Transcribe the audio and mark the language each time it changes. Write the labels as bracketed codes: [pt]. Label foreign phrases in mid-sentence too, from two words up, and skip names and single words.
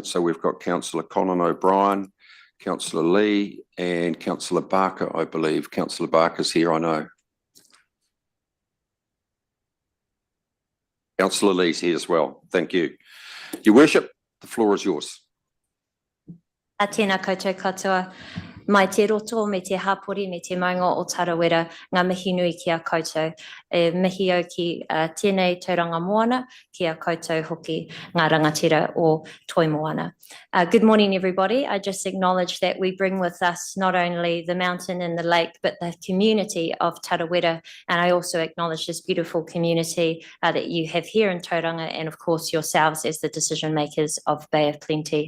[en] So we've got Councillor Colin O'Brien, Councillor Lee, and Councillor Barker, I believe. Councillor Barker's here, I know. Councillor Lee's here as well. Thank you. Your Worship, the floor is yours. [mi] Tēnā koutou katoa. Mai te roto me te hapori me te maunga o Tarawera, ngā mihi nui ki a koutou. E mihi au ki tēnei tauranga moana, ki a koutou hoki ngā rangatira o Toi Moana. [en] Good morning, everybody. I just acknowledge that we bring with us not only the mountain and the lake, but the community of Tarawera. And I also acknowledge this beautiful community that you have here in Tauranga, and of course yourselves as the decision makers of Bay of Plenty.